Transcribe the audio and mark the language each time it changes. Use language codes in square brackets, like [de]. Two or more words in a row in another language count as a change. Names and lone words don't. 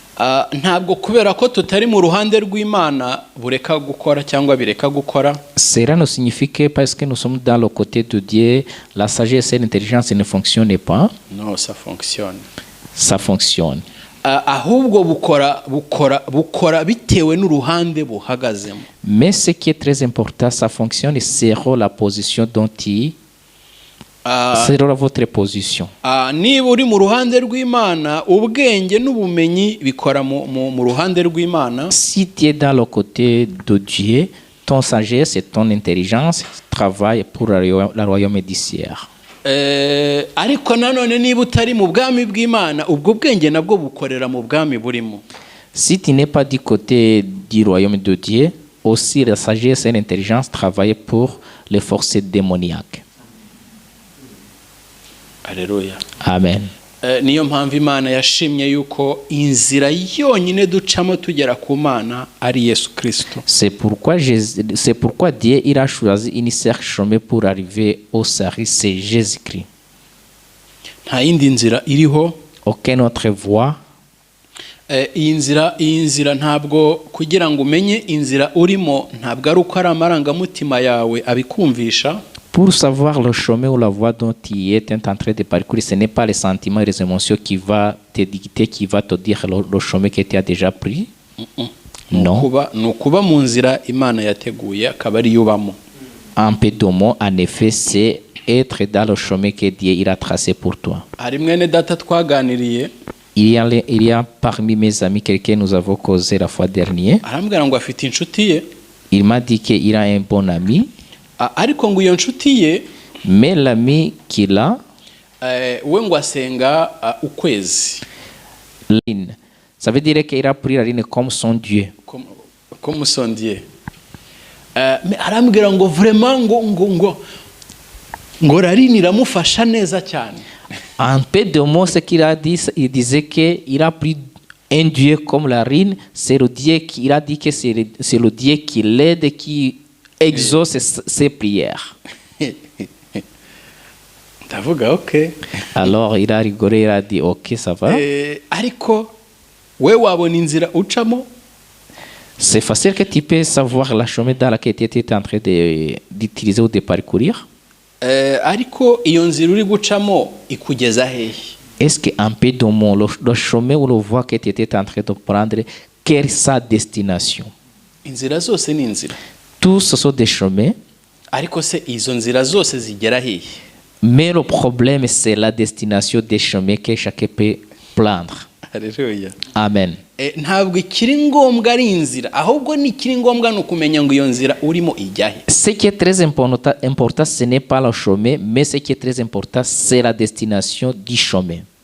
[rw] ntabwo kubera ko tutari mu ruhande rw'Imana bureka gukora cyangwa bireka gukora. [fr] Cela ne signifie que parce que nous sommes dans le côté de Dieu, la sagesse et l'intelligence ne fonctionnent pas. Non, ça fonctionne. Ça fonctionne. [rw] Ahubwo bukora bitewe n'uruhande buhagazemo. [fr] Mais ce qui est très important, ça fonctionne selon la position dont il selon votre position. [rw] Niba uri mu ruhande rw'Imana, ubwenge n'ubumenyi bikora mu ruhande rw'Imana. [fr] Si tu es dans le côté de Dieu, ton sagesse et ton intelligence travaillent pour la royaume du ciel. [rw] Ariko nanone niba utari mu bwami bw'Imana, ubwo bwenge nabwo bukorera mu bwami burimo. [fr] Si tu n'es pas du côté du royaume de Dieu, aussi la sagesse et l'intelligence travaillent pour les forces démoniaques. Alléluia. [rw] Amen. Niyo mpamvu Imana yashimye yuko inzira yonyine ducamo tugera ku Mana ari Yesu Kristo. [fr] C'est pourquoi Dieu il a choisi une seule chemin pour arriver au salut, c'est Jésus-Christ. [rw] Nta yindi nzira iriho. [fr] Aucune autre voie. [rw] Iyi nzira ntabwo kugira ngo umenye inzira urimo, ntabwo ari uko ari amarangamutima yawe abikumvisha. [fr] Pour savoir le chemin ou la voie dont tu es en train de parcourir, ce n'est pas les sentiments et les émotions qui va te dicter, qui va te dire le chemin que tu as déjà pris. Non. [rw] Nukuba mu nzira Imana yateguye akaba ari yubamo. [fr] Un peu de mots, en effet, c'est être dans le chemin que Dieu il a tracé pour toi. [rw] Hari mwene data twaganiriye. [fr] Il y a parmi mes amis quelqu'un nous avons causé la fois dernière. [rw] Arambwira ngo afite inshuti ye. [fr] Il m'a dit qu'il a un bon ami. [rw] Ariko ngo iyo nshuti ye, [fr] mais l'ami qu'il a, [rw] we ngo asenga ukwezi. [fr] Ça veut dire qu'il a pris la ligne comme son Dieu. Comme son Dieu. [rw] Mais arambwira ngo vraiment ngo Laline iramufasha neza cyane. [fr] En peu de mots, ce qu'il a dit, il disait qu'il a pris un Dieu comme la reine. C'est le Dieu qu'il a dit que c'est le Dieu qui l'aide et qui exauce ses prières. [rw] Ndavuga okay. [fr] Alors il a rigolé, il a dit ok, ça va. [rw] Ariko we wabona inzira ucamo. [fr] C'est facile que tu peux savoir la chemin dans laquelle tu étais en train d'utiliser ou de parcourir. [rw] Ariko iyo nzira uri gucamo ikugeza hehe? [fr] Est-ce qu'un peu de mots, le chemin ou la voie que tu étais en train de prendre, quelle est sa destination? [rw] Inzira zose ni inzira. [fr] Tous ce sont des chemins. [rw] Ariko se izo nzira zose zigera hehe? [fr] Mais le problème, c'est la destination des chemins que chacun peut prendre. Alléluia. [rw] Amen. Ntabwo ikiri ngombwa ari inzira, ahubwo ni ikiri ngombwa no kumenya ngo iyo nzira urimo ijya he. [fr] Ce qui est très important, ce n'est pas le chemin, mais ce qui est très important, c'est la destination du chemin.